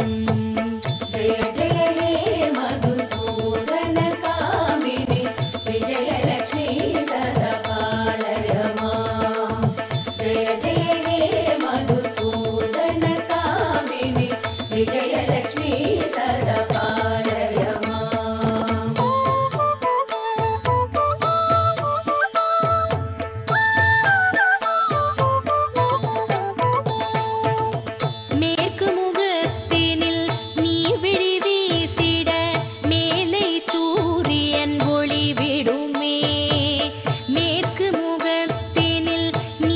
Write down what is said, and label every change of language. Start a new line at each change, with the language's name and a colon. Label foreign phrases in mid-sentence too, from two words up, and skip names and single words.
Sanskrit: जय जय हे मधुसूदन कामिनी विजयलक्ष्मी सदा पालय माम् जय जय हे मधुसूदन कामिनी विजयलक्ष्मी सदा पालय माम्
Tamil: மேற்கு முகத்தினில் நீ விழி வீசிட மேலை சூரியன் ஒளி விடுமே மேற்கு முகத்தினில் நீ